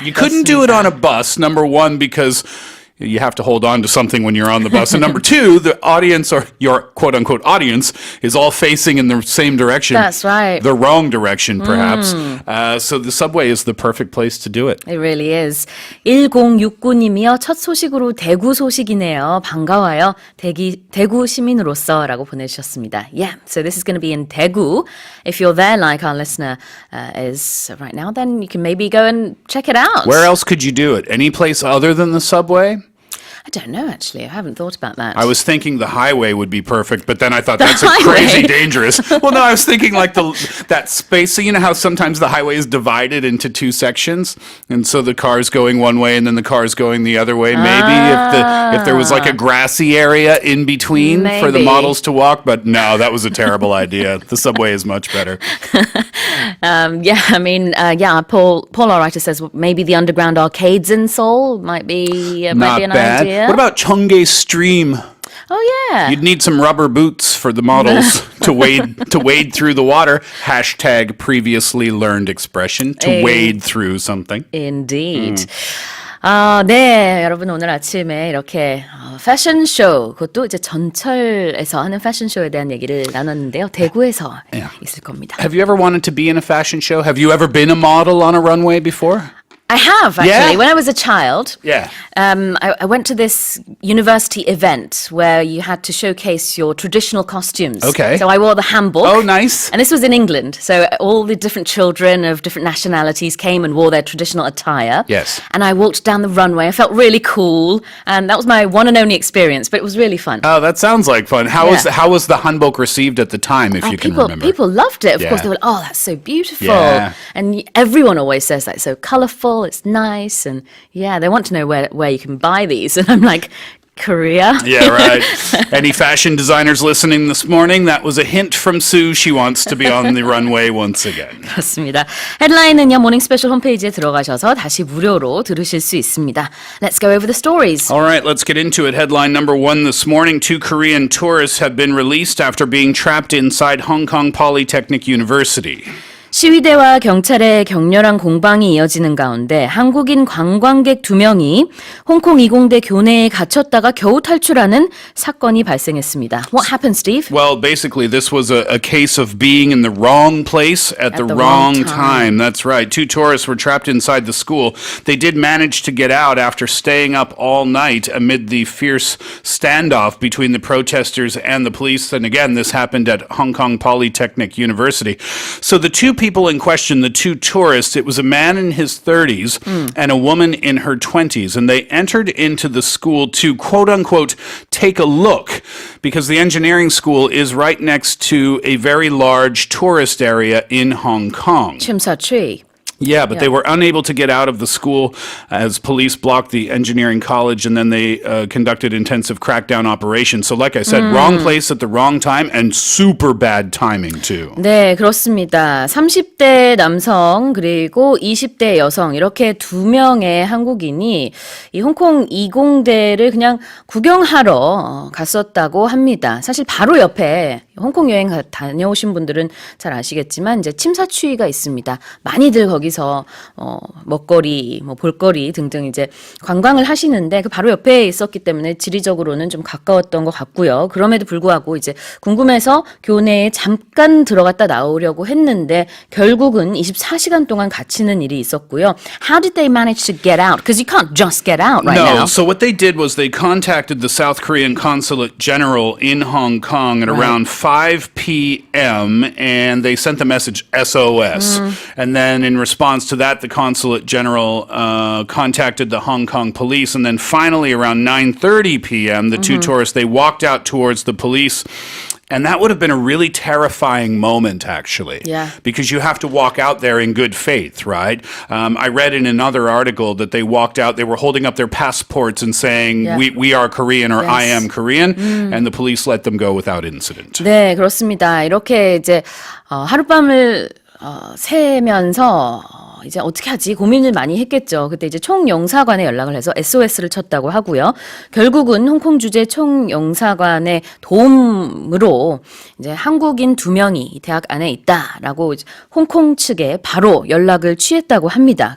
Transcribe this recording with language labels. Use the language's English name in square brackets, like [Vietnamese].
[English] You couldn't do it on a bus, number one, because you have to hold on to something when you're on the bus. And number two, the audience, or your quote-unquote audience, is all facing in the same direction. That's right. The wrong direction, perhaps. So the subway is the perfect place to do it. It really is. [Korean] 1069님이요. 첫 소식으로 대구 소식이네요. 반가워요. 대구 시민으로서 라고 보내주셨습니다. [English] Yeah, so this is going to be in Daegu. If you're there like our listener is right now, then you can maybe go and check it out. Where else could you do it? Any place other than the subway? I don't know, actually. I haven't thought about that. I was thinking the highway would be perfect, but then I thought that's highway. crazy dangerous. Well, no, I was thinking like that space. So you know how sometimes the highway is divided into two sections, and so the car's going one way and then the car's going the other way. Maybe if there was like a grassy area in between for the models to walk, but no, that was a terrible idea. The subway is much better. Paul, our writer, says maybe the underground arcades in Seoul might be an idea. What about Cheonggae Stream? Oh, yeah. You'd need some rubber boots for the models to wade through the water. Hashtag previously learned expression, to wade through something. Indeed. [Korean] 네, 여러분 오늘 아침에 이렇게 패션쇼, 그것도 이제 전철에서 하는 패션쇼에 대한 얘기를 나눴는데요. 대구에서 있을 겁니다. [English] Have you ever wanted to be in a fashion show? Have you ever been a model on a runway before? I have, actually. Yeah? When I was a child, Yeah. I went to this university event where you had to showcase your traditional costumes. Okay. So I wore the hanbok. Oh, nice. And this was in England. So all the different children of different nationalities came and wore their traditional attire. Yes. And I walked down the runway. I felt really cool. And that was my one and only experience, but it was really fun. Oh, that sounds like fun. How was the hanbok received at the time, if you can remember? People loved it. Of Yeah. course, they were like, oh, that's so beautiful. Yeah. And everyone always says that. It's so colorful, it's nice. And yeah, they want to know where you can buy these. And I'm like, Korea? Yeah, right. Any fashion designers listening this morning? That was a hint from Sue. She wants to be on the runway once again. [Korean] 그렇습니다. 헤드라인은요, 모닝스페셜 홈페이지에 들어가셔서 다시 무료로 들으실 수 있습니다. [English] Let's go over the stories. All right, let's get into it. Headline number 1 this morning. 2 Korean tourists have been released after being trapped inside Hong Kong Polytechnic University. [Korean] 시위대와 경찰의 격렬한 공방이 이어지는 가운데 한국인 관광객 2명이 홍콩 이공대 교내에 갇혔다가 겨우 탈출하는 사건이 발생했습니다. [English] What happened, Steve? Well, basically, this was a case of being in the wrong place at the wrong time. That's right. 2 tourists were trapped inside the school. They did manage to get out after staying up all night amid the fierce standoff between the protesters and the police. And again, this happened at Hong Kong Polytechnic University. So the 2 people in question, the 2 tourists, it was a man in his 30s and a woman in her 20s. And they entered into the school to, quote unquote, take a look, because the engineering school is right next to a very large tourist area in Hong Kong. [Korean] 침사추이. [English] Yeah, but they were unable to get out of the school as police blocked the engineering college, and then they conducted intensive crackdown operations. So like I said, wrong place at the wrong time and super bad timing too. [Korean] 네, 그렇습니다. 30대 남성 그리고 20대 여성 이렇게 2명의 한국인이 이 홍콩 이공대를 그냥 구경하러 갔었다고 합니다. 사실 바로 옆에 홍콩 여행 다녀오신 분들은 잘 아시겠지만 이제 침사추이가 있습니다. 많이들 거기 거기서 먹거리, 볼거리 등등 이제 관광을 하시는데 그 바로 옆에 있었기 때문에 지리적으로는 좀 가까웠던 것 같고요. 그럼에도 불구하고 이제 궁금해서 교내에 잠깐 들어갔다 나오려고 했는데 결국은 24시간 동안 갇히는 일이 있었고요. [English] How did they manage to get out? Because you can't just get out right now. No, so what they did was they contacted the South Korean Consulate General in Hong Kong at around 5 p.m. and they sent the message SOS. And then in response to that, the Consulate General contacted the Hong Kong police. And then finally around 9:30 p.m., the two tourists, they walked out towards the police. And that would have been a really terrifying moment, actually. Yeah. Because you have to walk out there in good faith, right? I read in another article that they walked out, they were holding up their passports and saying, we are Korean or I am Korean. And the police let them go without incident. [Korean] 네, 그렇습니다. 이렇게 이제 하룻밤을 새면서 이제 어떻게 하지 고민을 많이 했겠죠. 그때 이제 총영사관에 연락을 해서 SOS를 쳤다고 하고요. 결국은 홍콩 주재 총영사관의 도움으로 이제 한국인 2명이 이 대학 안에 있다라고 홍콩 측에 바로 연락을 취했다고 합니다.